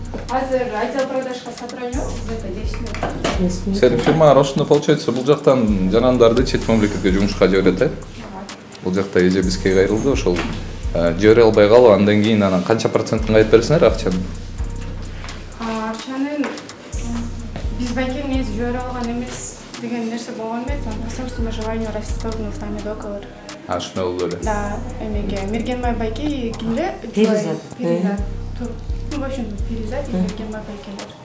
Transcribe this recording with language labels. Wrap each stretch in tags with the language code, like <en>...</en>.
<ky>Азыр отдел продажга собрание</ky> <ru>где-то 10 минут.</ru> <ky>Сен фирма ошондо получается бул жактан жанандарды чет мамлекетке жумушка жиберет, э? Бул жакта эже бизге кайрылды, ошол жибере албай калып, андан кийин анан канча процентин кайтып бересиңер акчаны? Акчанын биз байке негизи жибере алган эмес деген нерсе болгон эмес.</ky> <ru>По собственному желанию расторгнул с нами договор.</ru> <ky>Ошондой болду эле. Да, эмеге Мергенбай байке кимде? Перизат.</ky> <ru>Ну, в общем, Перизат и Мергенбай байкелер.</ru>